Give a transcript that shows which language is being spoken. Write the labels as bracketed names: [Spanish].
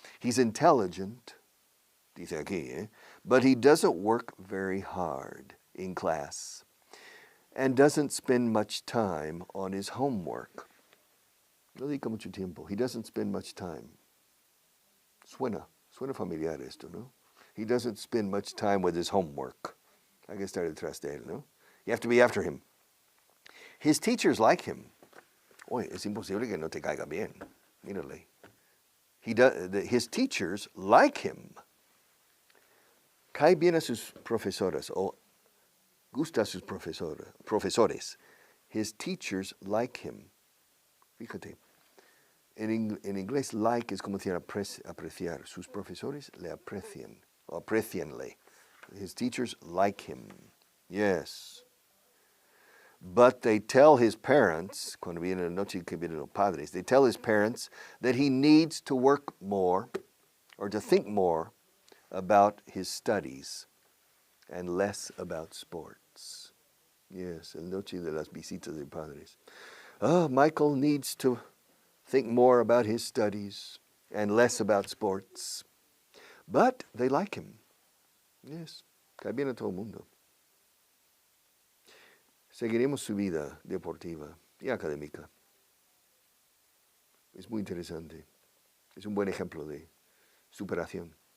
[English] He's intelligent, [Spanish] dice aquí, [English] but he doesn't work very hard in class and doesn't spend much time on his homework. [Spanish] No dedica mucho tiempo. [English] He doesn't spend much time. [Spanish] Suena familiar esto, ¿no? [English] He doesn't spend much time with his homework. [Spanish] Hay que estar detrás de él, ¿no? [English] You have to be after him. His teachers like him. [Spanish] Oye, es imposible que no te caiga bien. Mírale. [English] His teachers like him. [Spanish] cae bien a sus profesoras o gusta a sus profesores. [English] His teachers like him. [Spanish] Fíjate, en inglés like es como decir apreciar. Sus profesores le aprecian o aprecianle. [English] His teachers like him. Yes. But they tell his parents, [Spanish] cuando viene la noche que vienen los padres, [English] they tell his parents that he needs to work more or to think more about his studies and less about sports. [Spanish] Yes, el noche de las visitas de padres. [English] Michael needs to think more about his studies and less about sports. But they like him. [Spanish] Yes, cae bien a todo el mundo. Seguiremos su vida deportiva y académica. Es muy interesante. Es un buen ejemplo de superación.